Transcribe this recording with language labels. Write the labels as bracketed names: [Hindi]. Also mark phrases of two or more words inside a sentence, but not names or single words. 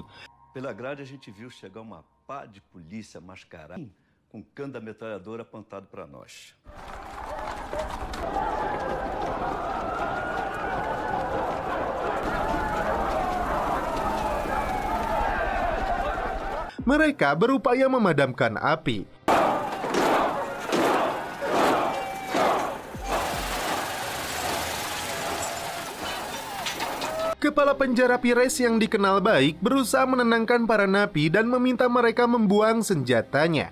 [Portuguese] Pela grade a gente viu chegar uma pá de polícia mascarada com cano da metralhadora apontado para nós. [Indonesian] Mereka berupaya memadamkan api. Kepala penjara Pires yang dikenal baik berusaha menenangkan para napi dan meminta mereka membuang senjatanya.